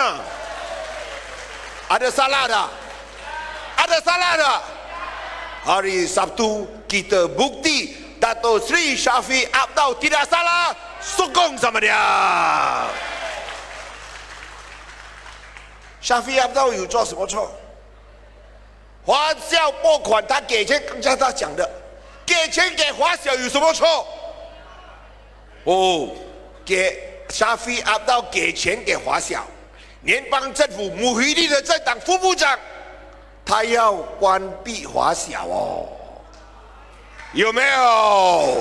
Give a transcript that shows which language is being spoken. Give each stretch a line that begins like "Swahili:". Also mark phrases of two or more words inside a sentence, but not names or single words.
Malay: Ada salah tak? Ada salah tak? Hari Sabtu kita bukti Datuk Seri Shafie Apdal tidak salah. Sokong sama dia. Shafie Apdal
Chinese: 有做什么错？花销拨款，他给钱，刚才他讲的， 给钱给华小有什么错？哦，给沙菲阿道给钱给华小，联邦政府穆希蒂的政党副部长，他要关闭华小哦，有没有？